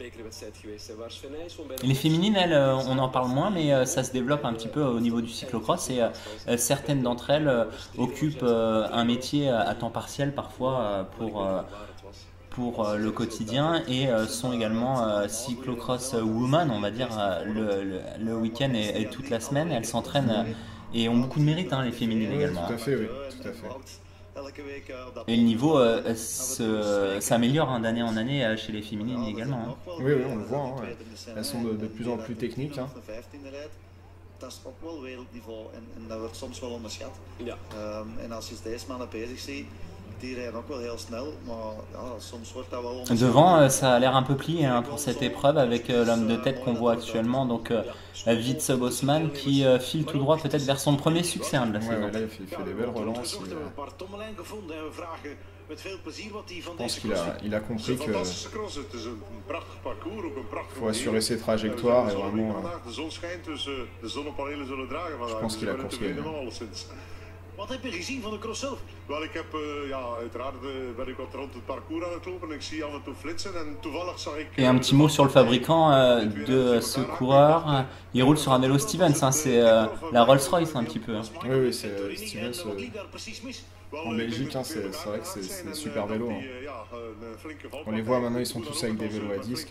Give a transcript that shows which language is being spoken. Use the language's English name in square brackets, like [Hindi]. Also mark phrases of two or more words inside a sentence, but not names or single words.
[French] Les féminines, elles, on en parle moins, mais ça se développe un petit peu au niveau du cyclocross et certaines d'entre elles occupent un métier à temps partiel parfois pour le quotidien et sont également [English] cyclocross woman, [French] on va dire, le week-end et toute la semaine. Elles s'entraînent et ont beaucoup de mérite, hein, les féminines Oui, également. tout à fait, oui, tout à fait. Et le niveau s'améliore hein, d'année en année chez les féminines également. Hein. Oui, on le voit. Hein, ouais. Elles sont de plus en plus techniques. Hein. [Dutch] Dat is ook wel wereldniveau en dat wordt soms wel onderschat. Ja. En als je deze mannen bezig ziet, die rijden ook wel heel snel, maar ja, soms wordt dat wel onderschat. [French] Devant, ça a l'air un peu plié hein, pour cette épreuve avec l'homme de tête qu'on voit actuellement, donc Wietse Bosman qui file tout droit peut-être vers son premier succès hein, de la saison. Ouais, là, il fait des belles relances. Je pense qu'il a compris que faut assurer ses trajectoires et vraiment. Je pense qu'il a construit. [Dutch] Wat heb je gezien van de cross zelf? Wel, ik heb uiteraard ben ik wat rond het parcours aan het lopen en ik zie af en toe flitsen en toevallig zag ik... [French] Et un petit mot sur le fabricant de ce coureur. Il roule sur un vélo Stevens, hein, c'est la Rolls-Royce un petit peu. Hein. Oui, c'est Stevens. En Belgique, hein, c'est vrai que c'est des super vélos. Hein. On les voit maintenant, ils sont tous avec des vélos à disque.